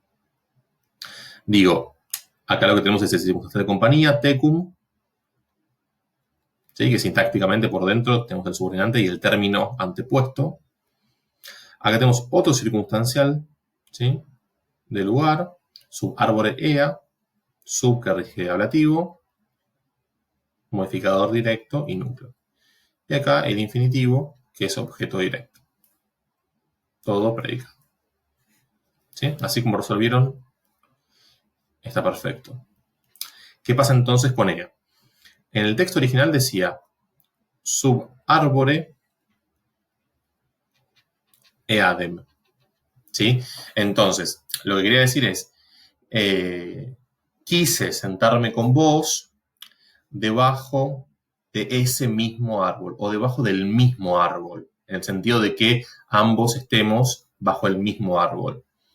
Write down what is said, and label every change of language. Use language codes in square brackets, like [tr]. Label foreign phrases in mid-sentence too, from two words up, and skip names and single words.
[es] Digo, acá lo que tenemos es el circunstancial de compañía, tecum, ¿sí? Que sintácticamente por dentro tenemos el subordinante y el término antepuesto. Acá tenemos otro circunstancial, ¿sí? De lugar, [la] subárbore ea, [es] sub que rige ablativo, modificador directo y núcleo. Y acá el infinitivo, que es objeto directo. Todo predicado. ¿Sí? Así como resolvieron, está perfecto. ¿Qué pasa entonces con ella? En el texto original decía [la] subárbore eadem. [es] ¿Sí? Entonces, lo que quería decir es, quise sentarme con vos debajo de ese mismo árbol o debajo del mismo árbol, en el sentido de que ambos estemos bajo el mismo árbol.